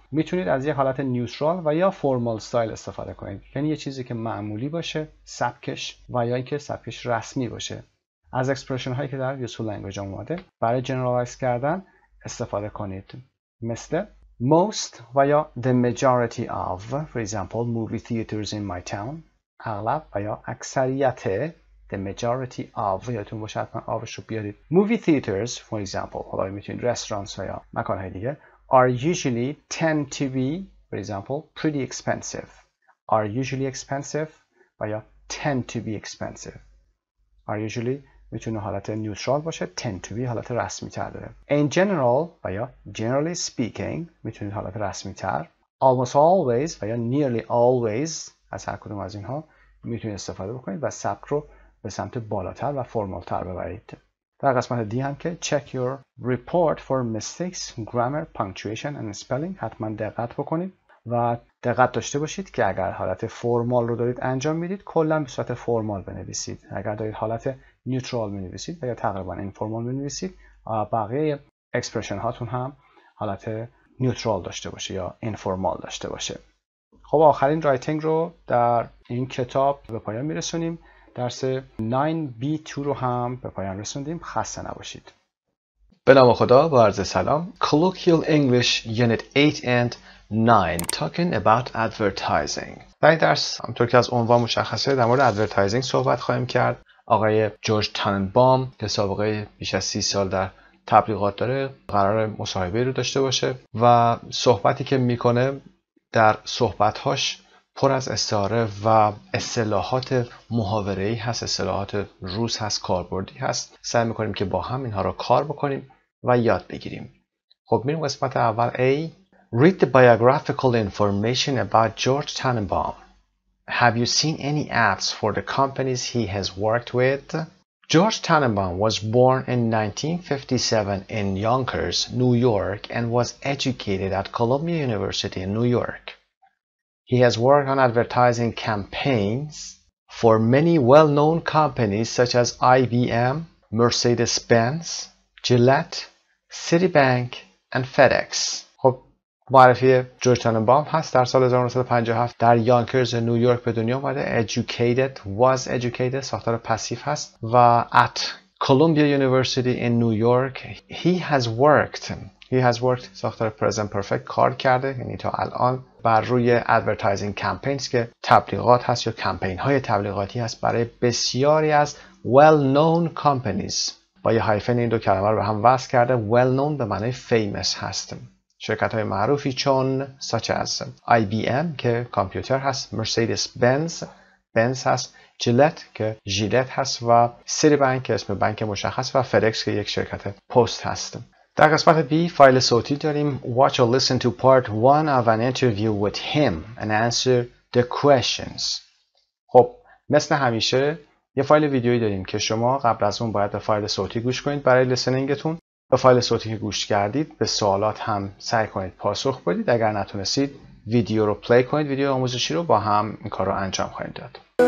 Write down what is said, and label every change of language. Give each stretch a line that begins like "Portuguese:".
Persian: میتونید از یه حالت نیوترال و یا فرمال استایل استفاده کنید، یعنی یه چیزی که معمولی باشه، سبکش، و یا اینکه سبکش رسمی باشه. از اکسپرشن هایی که در یوزفول لنگویج اومده برای جنرالایز کردن استفاده کنید، مثل most و یا
English: the majority of. For example, movie theaters in my town.
Persian: اغلب و یا اکثریت.
English: The majority of.
Persian: یادتون باشه حتما آفش رو بیارید.
English: Movie theaters, for example.
Persian: حالا میتونید رستورانس یا مکانهای دیگه.
English: Are usually tend to be, for example, pretty expensive. Are usually expensive
Persian: و یا
English: tend to be expensive. Are usually
Persian: میتونه حالت نیوترال باشه.
English: Tend to be
Persian: حالت رسمی تر داره.
English: In general
Persian: و یا
English: generally speaking
Persian: میتونید حالت رسمی تر.
English: Almost always
Persian: و یا
English: nearly always
Persian: از هر کدوم از اینها میتونید استفاده بکنید و سبک رو به سمت بالاتر و فرمالتر ببرید. در قسمت دی هم که
English: check your report for mistakes, grammar, punctuation and spelling.
Persian: حتما دقت بکنید و دقت داشته باشید که اگر حالت فرمال رو دارید انجام میدید کلا به صورت فرمال بنویسید. اگر دارید حالت نیوترال بنویسید و یا تقریبا اینفورمال بنویسید، بقیه اکسپرشن هاتون هم حالت نیوترال داشته باشه یا اینفورمال داشته باشه. خب آخرین رایتینگ رو در این کتاب به پایان میرسونیم. درس 9B2 رو هم به پایان رسوندیم. خسته نباشید. به نام خدا، با عرض سلام.
English: Colloquial English Unit 8 and 9 Talking about Advertising.
Persian: در این درس همونطور که از عنوان مشخصه در مورد ادورتایزینگ صحبت خواهیم کرد. آقای جورج تاننبام که سابقه بیش از 30 سال در تبلیغات داره قرار مصاحبه رو داشته باشه و صحبتی که میکنه در صحبت‌هاش پر از استعاره و اصطلاحات محاوره‌ای هست، اصطلاحات روز هست، کاربردی هست. سعی می‌کنیم که با هم اینها رو کار بکنیم و یاد بگیریم. خب میریم قسمت اول.
English: A. Read the biographical information about George Tannenbaum. Have you seen any ads for the companies he has worked with? George Tannenbaum was born in 1957 in Yonkers, New York, and was educated at Columbia University in New York. He has worked on advertising campaigns for many well-known companies such as IBM, Mercedes-Benz, Gillette, Citibank, and FedEx.
Persian: خب معرفی جورج تاننبام هست. در سال 1957 در یانکرز نیویورک به دنیا اومده. Educated,
English: was educated
Persian: ساختار پسیو هست و
English: at Columbia University in New York he has worked
Persian: ساختار
English: present perfect
Persian: کار کرده، یعنی تا الان بر روی
English: advertising campaigns
Persian: که تبلیغات هست یا کمپین های تبلیغاتی هست برای بسیاری از
English: well-known companies.
Persian: با یه هایفن این دو کلمه رو به هم وصل کرده. well-known به معنی famous هست. شرکت های معروفی چون
English: such as IBM
Persian: که کامپیوتر هست، Mercedes-Benz هست، جیلت که ژیلت هست و سیتیبنک که اسم بانک مشخص و فدکس که یک شرکت پست هست. در قسمت B فایل صوتی داریم.
English: Watch or listen to part 1 of an interview with him and answer the questions.
Persian: خب مثل همیشه یه فایل ویدیویی داریم که شما قبل از اون باید به فایل صوتی گوش کنید برای لسنینگتون. به فایل صوتی که گوش کردید به سوالات هم سعی کنید پاسخ بدید. اگر نتونستید ویدیو رو پلی کنید، ویدیو آموزشی رو با هم این کار رو انجام خواهیم داد.